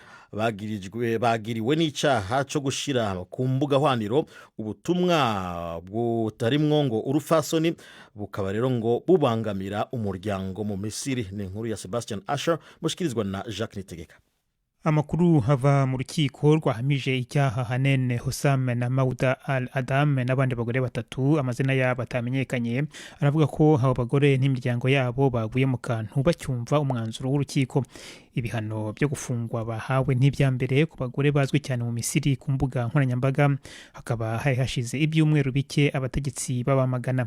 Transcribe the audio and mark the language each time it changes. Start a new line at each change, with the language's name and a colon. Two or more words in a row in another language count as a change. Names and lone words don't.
Rundi: Bagiriwe n'icaha cyo gushira ku mbuga hwaniro ubutumwa butarimwo ngo urufasoni, bukaba rero ngo bubangamira umuryango mu Misiri. Ni inkuru ya Sebastian Asher mushikirizwa na Jacques Nitegeka. Amakuru hava mu rukiko rwahamije icyaha Hanen Hussam na Mauda Al-Adam n'abandi bagore 3 amazina yabo atamenyekanye, aravuga ko abo bagore n'imiryango yabo baguye mu kantu bacyumva umwanzuro w'urukiko. Ibihano byo gufungwa bahawe n'ibyambere ku bagore bazwi cyane mu Misiri ku mbuga nkoranyambaga, hakaba hashize ibyumweru bike abategetsi babamagana.